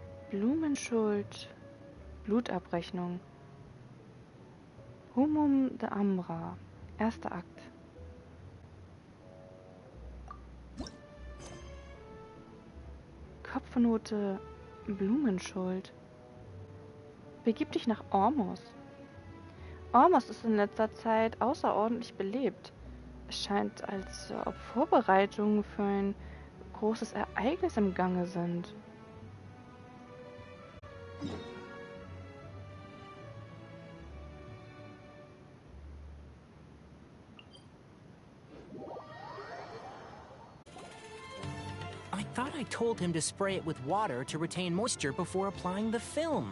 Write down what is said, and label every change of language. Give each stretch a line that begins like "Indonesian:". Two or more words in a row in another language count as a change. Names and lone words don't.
German: Blumenschuld. Blutabrechnung. Pomum de Ambra. Erster Akt. Kopfnote Blumenschuld. Begib dich nach Ormos. Ormos ist in letzter Zeit außerordentlich belebt. Es scheint, als ob Vorbereitungen für ein großes Ereignis im Gange sind.
English: I thought I told him to spray it with water to retain moisture before applying the film.